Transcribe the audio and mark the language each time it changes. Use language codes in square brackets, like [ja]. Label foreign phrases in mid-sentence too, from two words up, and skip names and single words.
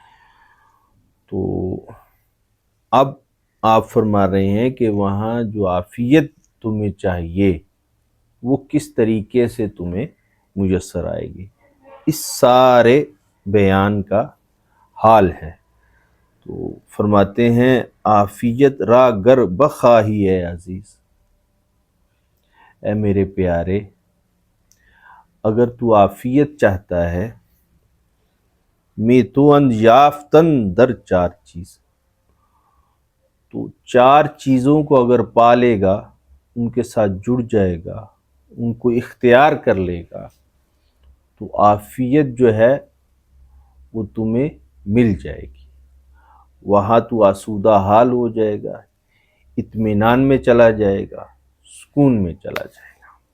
[ur] تو اب آپ فرما رہے ہیں کہ وہاں جو عافیت تمہیں چاہیے وہ کس طریقے سے تمہیں میسر آئے گی، اس سارے بیان کا حال ہے۔ تو فرماتے ہیں [fa] عافیت را گر بخواہی ہے عزیز، [ur] اے میرے پیارے اگر تو عافیت چاہتا ہے، [fa] میں تو اند یافتن در چار چیز، [ur] تو چار چیزوں کو اگر پا لے گا، ان کے ساتھ جڑ جائے گا، ان کو اختیار کر لے گا، تو عافیت جو ہے وہ تمہیں مل جائے گی، وہاں تو آسودہ حال ہو جائے گا، اطمینان میں چلا جائے گا، سکون میں چلا جائے گا۔